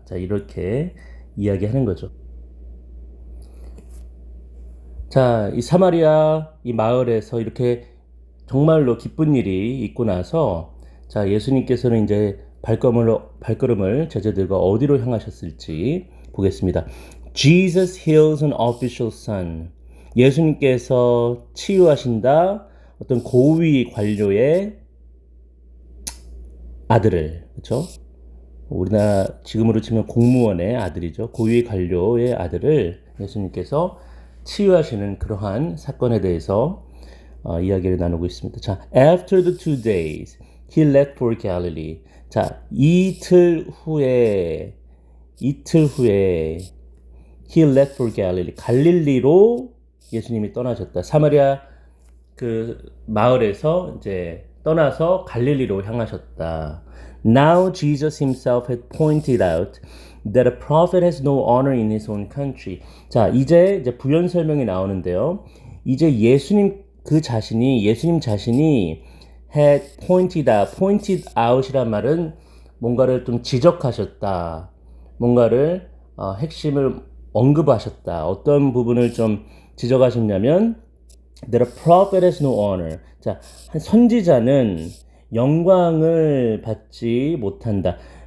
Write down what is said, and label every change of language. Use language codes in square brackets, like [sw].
[ko] 자, 이렇게 이야기하는 거죠. 자, 이 사마리아 이 마을에서 이렇게 정말로 기쁜 일이 있고 나서, 자, 예수님께서는 이제 발걸음을 제자들과 어디로 향하셨을지 보겠습니다. [en] Jesus heals an official son. [ko] 예수님께서 치유하신다 어떤 고위 관료의 아들을, 그렇죠? 우리나라 지금으로 치면 공무원의 아들이죠. 고위 관료의 아들을 예수님께서 치유하시는 그러한 사건에 대해서 이야기를 나누고 있습니다. 자, [en] after the 2 days, he left for Galilee. [ko] 자, 이틀 후에 [en] he left for Galilee. [ko] 갈릴리로 예수님이 떠나셨다. 사마리아 그 마을에서 이제 떠나서 갈릴리로 향하셨다. [en] Now Jesus himself had pointed out that a prophet has no honor in his own country. [ko] 자, 이제 부연 설명이 나오는데요. 이제 예수님 자신이 [en] had pointed out [ko] 이란 말은 뭔가를 좀 지적하셨다. 뭔가를 핵심을 언급하셨다. 어떤 부분을 좀 지적하셨냐면 [en] that a prophet has no honor. [ko] 자, 한 선지자는 영광을 받지 못한다.